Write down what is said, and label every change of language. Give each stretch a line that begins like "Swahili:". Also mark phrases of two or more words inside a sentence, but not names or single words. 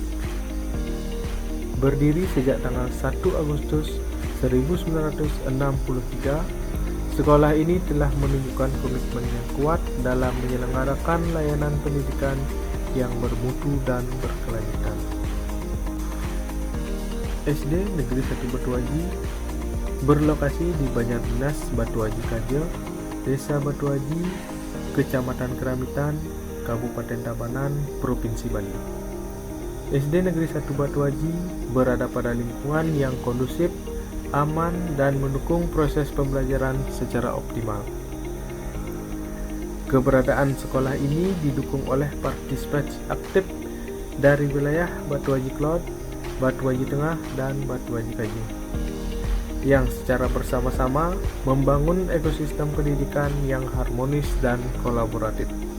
Indonesian: Berdiri sejak tanggal 1 Agustus 1963, sekolah ini telah menunjukkan komitmen yang kuat dalam menyelenggarakan layanan pendidikan yang bermutu dan berkelanjutan. SD Negeri 1 Batuaji berlokasi di Banjardinas Batuaji Kaja, Desa Batuaji, Kecamatan Keramitan, Kabupaten Tabanan, Provinsi Bali. SD Negeri 1 Batuaji berada pada lingkungan yang kondusif, aman, dan mendukung proses pembelajaran secara optimal. Keberadaan sekolah ini didukung oleh partisipasi aktif dari wilayah Batuaji Klot, Batuaji Tengah, dan Batuaji Kaji, yang secara bersama-sama membangun ekosistem pendidikan yang harmonis dan kolaboratif.